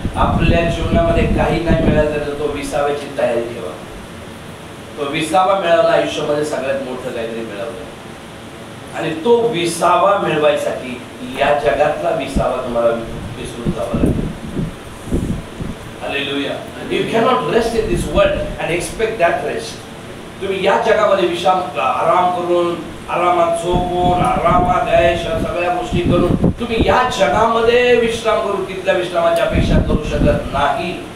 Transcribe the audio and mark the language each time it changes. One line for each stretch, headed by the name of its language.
Marathi: आपल्या जीवनामध्ये काही नाही मिळालं तर तो 20व्याची तयारी ठेवा. तो 20वा मिळाला आयुष्यामध्ये सगळ्यात मोठं काहीतरी मिळवलं. आणि तो 20वा मिळवायसाठी या जगातला 20वा तुम्हाला विसरून जावा लागेल. Hallelujah.
English: You cannot rest in this world and expect that rest.
Marathi: तुम्ही या जगामध्ये आराम करून, आरामात झोपून, आरामात ऐश सगळ्या गोष्टी करून तुम्ही या जगामध्ये विश्राम करून तिथल्या विश्रामाची अपेक्षा करू शकत नाही.